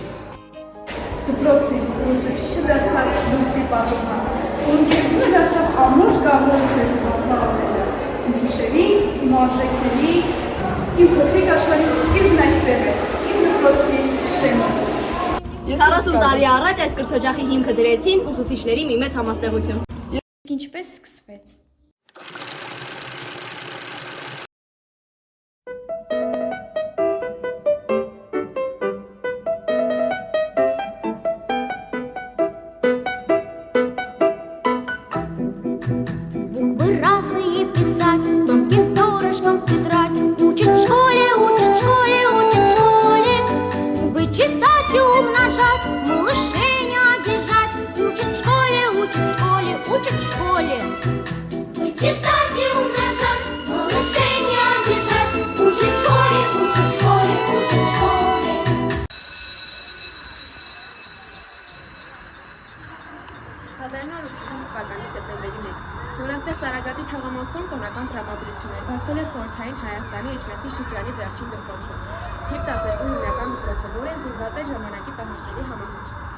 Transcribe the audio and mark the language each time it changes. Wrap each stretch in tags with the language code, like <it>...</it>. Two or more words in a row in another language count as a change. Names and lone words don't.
<hy>Դպրոցի ուսուցիչը դարձավ լույսի պատուհան, ու ընկերությունը դարձավ ամուր կամուրջների պատմողները, իմ հուշերի, իմ արժեքների, իմ փոքրիկ աշխարհի սկիզբն այստեղ է, իմ դպրոցի շեմը։ 40 տարի առաջ այս կրթօջախի հիմքը դրեցին ուսուցիչների մի մեծ համաստեղություն։ Ինչպես սկսվեց։</hy> <ru>Буквы разные писать, тонким перышком тетрадь. Учат в школе, учат в школе, учат в школе. Вычитать и умножать, малышей не обижать. Учат в школе, учат в школе, учат в школе. Вычитать и умножать, малышей не обижать. Учат в школе, учат в школе, учат в школе.</ru> <hy>Թվականի սեպտեմբերի 1 նորաստեղծ Արագածի թաղամասում տոնական տրամադրություն էր, բացվել էր խորհրդային Հայաստանի Էջմիածնի շրջանի վերջին դպրոցը, թիվ 12 հիմնական դպրոցը, որը զինված էր ժամանակի պահանջների համահունչ։</hy>